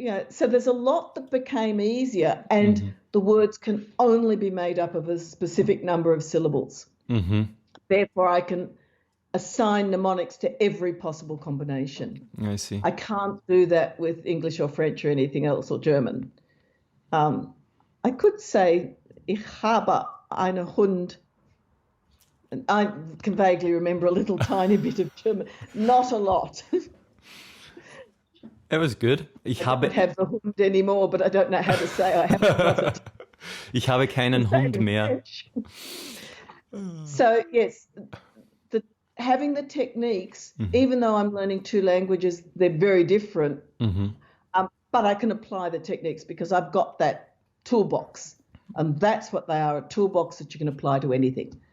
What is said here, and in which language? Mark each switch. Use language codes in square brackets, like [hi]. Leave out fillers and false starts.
[en] So there's a lot that became easier, and the words can only be made up of a specific number of syllables. Mm-hmm. Therefore, I can assign mnemonics to every possible combination. I see. I can't do that with English or French or anything else or German. [de] I could say, ich habe einen Hund. [en] And I can vaguely remember a little tiny bit of German, not a lot. It was good. I don't have the Hund anymore, but I don't know how to say I haven't got it. [de] Ich habe keinen Hund mehr. [en] So, yes, having the techniques, even though I'm learning two languages, they're very different. Mm-hmm. But I can apply the techniques because I've got that toolbox. And that's what they are, a toolbox that you can apply to anything.